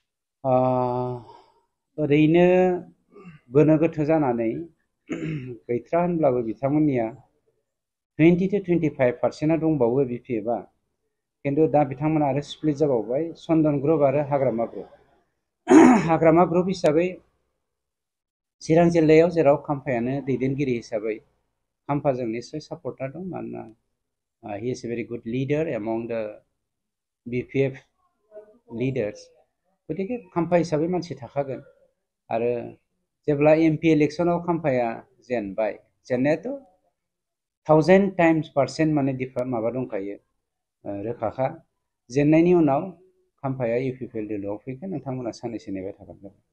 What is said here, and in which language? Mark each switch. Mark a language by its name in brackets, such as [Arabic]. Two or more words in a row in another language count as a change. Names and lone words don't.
[Bodo] ओरैनो गोनो गोथो जानानै गैथ्रा होनब्लाबो बिथांमोननिया [English] 20 to 25% [Bodo] दंबावो बिपिएफआ। खिन्थु दा बिथांमोना आरो स्प्लिट जाबावबाय, चन्दन ग्रुप आरो हाग्रामा ग्रुप। हाग्रामा ग्रुप हिसाबै चिरां जिल्लायाव जेराव खाम्फायानो दैदेनगिरि हिसाबै खाम्फाजों निस्सय सापर्टार दं। मानोना [English] he is a very good leader among the BPF leaders. [Bodo] गतिके खाम्फा हिसाबै मानसि थाखागोन आरो जेब्ला MP इलेक्सनाव खाम्फाया जेनबाय जेननायाथ' 1000% माने माबा दंखायो रोखाखा जेननायनि उनाव खाम्फाया UPPL दोलोआव फैगोन नोंथांमोना साननैसो नेबाय थाबानो जाबाय